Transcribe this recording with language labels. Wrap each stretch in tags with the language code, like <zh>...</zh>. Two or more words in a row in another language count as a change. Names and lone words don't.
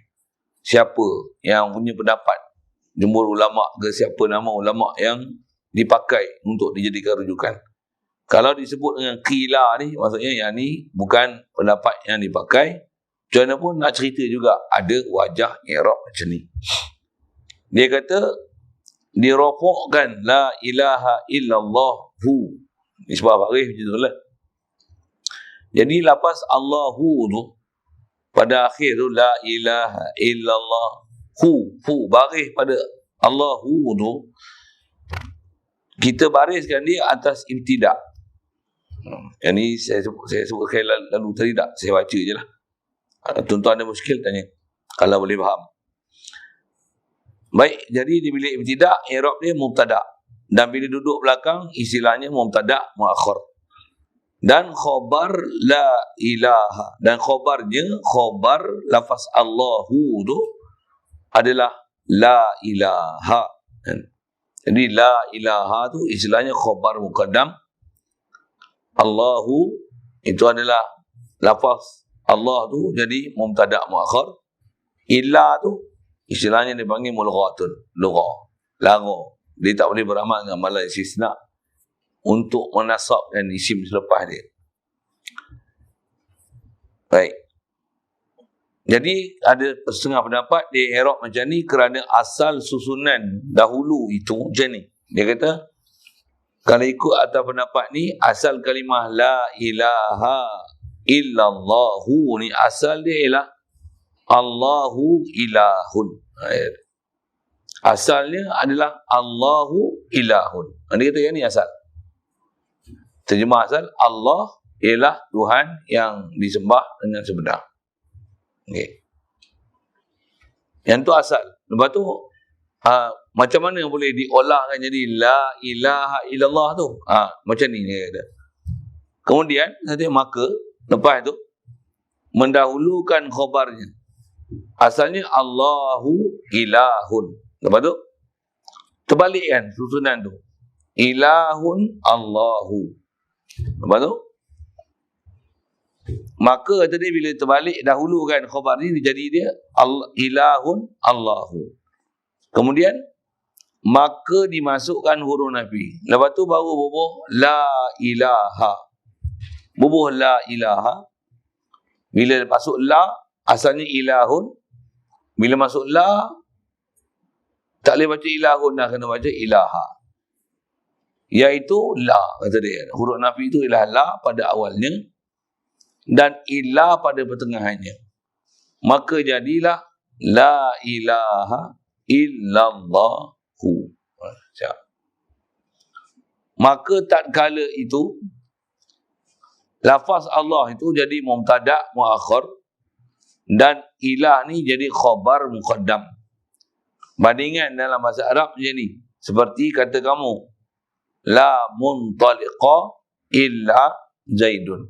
<ms>Siapa yang punya pendapat, jumhur ulama ke siapa nama ulama yang dipakai untuk dijadikan rujukan. Kalau disebut dengan qila ni, maksudnya yang ni bukan pendapat yang dipakai. Macam mana pun nak cerita juga ada wajah i'rab macam ni. Dia kata dirafa'kan</ms> <ar>لا إله إلا الله هو.</ar> <ms>Nisbah baris macam tu lah. Jadi lafaz Allahu tu pada akhir tu</ms> <ar>لا إله إلا الله هو</ar> <ms>baris pada Allahu tu, kita bariskan dia atas ibtidak. Yang ni saya sebut sekali lalu tadi tak, saya baca je lah. Tuan-tuan ada muskil tanya, kalau boleh faham. Baik, jadi di bilik ibtidak, i'rab dia mubtada'. Dan bila duduk belakang, istilahnya</ms> <ar>مبتدأ مؤخر.</ar> <ms>Dan khabar</ms> <ar>لا إله.</ar> <ms>Dan khabarnya, khabar lafaz Allahu tu adalah</ms> <ar>لا إله.</ar> <ms>Jadi</ms> <ar>لا إله</ar> <ms>tu istilahnya</ms> <ar>خبر مقدم.</ar> <ms>Allahu itu adalah lafaz Allah tu jadi</ms> <ar>مبتدأ مؤخر.</ar> <ms>Illa tu istilahnya dipanggil mulghatun, lughah, lagu. Dia tak boleh beramal dengan amalan istisna untuk menasabkan isim selepas dia. Baik. Jadi ada setengah pendapat dia i'rab macam ni kerana asal susunan dahulu itu macam ni. Dia kata kalau ikut atas pendapat ni, asal kalimah</ms> <ar>لا إله إلا الله</ar> <ms>ni asal dia ialah</ms> <ar>الله إله.</ar> <ms>Asalnya adalah</ms> <ar>الله إله.</ar> <ms>Dia kata yang ni asal. Terjemah asal, Allah ialah Tuhan yang disembah dengan sebenar. Okay. Yang tu asal. Lepas tu macam mana boleh diolahkan jadi la ilaha illallah tu? Macam ni dia kata. Kemudian nanti maka lepas tu mendahulukan khabarnya. Asalnya</ms> <ar>الله إله.</ar> <ms>Lepas tu terbalikkan susunan tu.</ms> <ar>إله الله.</ar> <ms>Lepas tu maka kata dia bila terbalik dahulukan khabar ni jadi dia</ms> <ar>إله الله.</ar> <ms>Kemudian maka dimasukkan huruf nafi. Lepas tu baru bubuh</ms> <ar>لا إله. bubuh لا إله.</ar> <ms>Bila masuk la, asalnya ilahun. Bila masuk la, tak boleh baca ilahun dah, kena baca ilaha. Iaitu la, kata dia. Huruf nafi itu ialah la pada awalnya dan ilah pada pertengahannya. Maka jadilah</ms> <ar>لا إله إلا الله.</ar> <ms>Maka tatkala itu lafaz Allah itu jadi</ms> <ar>مبتدأ مؤخر</ar> <ms>dan ilah ni jadi</ms> <ar>خبر مقدم.</ar> <ms>Bandingan dalam bahasa Arab macam ni. Seperti kata kamu,</ms> <ar>لا منطلق إلا زيد.</ar>